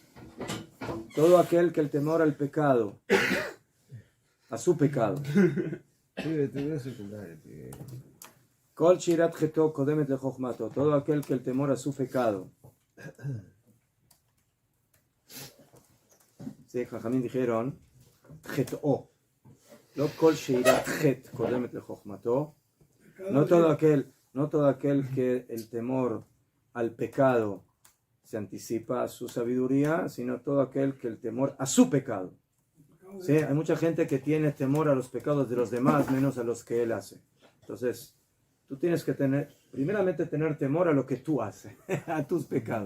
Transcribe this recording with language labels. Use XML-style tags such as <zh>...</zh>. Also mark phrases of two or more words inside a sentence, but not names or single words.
<es>Todo aquel que el temor al pecado, a su pecado.</es> <he>Kol sheirat cheto kodemet le chochmato.</he> <es>Todo aquel que el temor a su pecado. Sí, Jajamín dijeron Chet'o.</es> <he>Lo kol sheirat chet kodemet le chochmato.</he> <es>No todo aquel que el temor al pecado se anticipa a su sabiduría, sino todo aquel que el temor a su pecado. ¿Sí? Hay mucha gente que tiene temor a los pecados de los demás, menos a los que él hace. Entonces, tú tienes que primeramente tener temor a lo que tú haces, a tus pecados.</es>